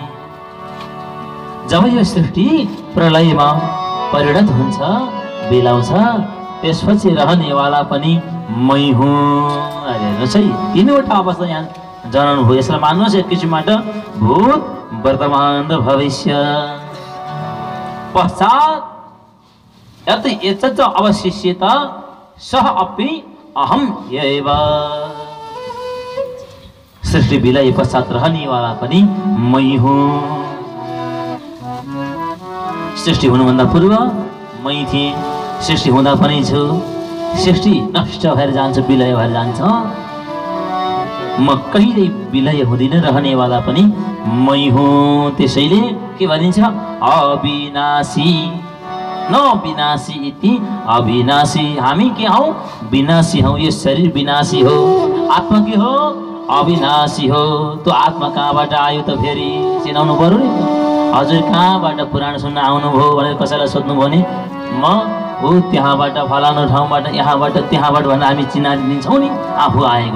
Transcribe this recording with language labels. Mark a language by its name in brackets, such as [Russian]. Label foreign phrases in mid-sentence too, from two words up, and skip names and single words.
[Nepali] जब यो सृष्टि प्रलयमा परिणत हुन्छ, बिलाउँछ, त्यसपछि रहनेवाला पनि मै हुँ। हेर्नुहोस् है, तीनवटा अवस्था यहाँ जनाउनु भयो। यसलाई मान्नुहोस् एक किसिमबाट भूत, वर्तमान र भविष्य। [Sanskrit] पश्चात यत् एतत् अवशिष्येत सः अपि अहम एव। [Nepali] सृष्टि विलय पश्चात रहनेवाला पनि मै हुँ। सृष्टि हुनुभन्दा पूर्व मै थिएँ, सृष्टि हुँदा पनि छु। सृष्टि नष्ट भएर जान्छ, विलय भएर जान्छ, म कहिल्यै विलय हुँदिन, रहनेवाला पनि मै हुँ। त्यसैले के भनिन्छ? [Sanskrit] अविनाशी न विनाशी इति अविनाशी। [Nepali] हामी के हौ? विनाशी हौ। यो शरीर विनाशी हो, आत्मा के हो? अविनाशी हो। त्यो आत्मा कहाँबाट आयो त फेरि चिनाउनु पर्यो नि। हजुर कहाँबाट पुराण सुन्न आउनुभयो भनेर कसैलाई सोध्नुभयो भने म हो त्यहाँबाट, फलानु ठाउँबाट, यहाँबाट, त्यहाँबाट भनेर हामी चिनाइदिन्छौँ नि आफू आएको।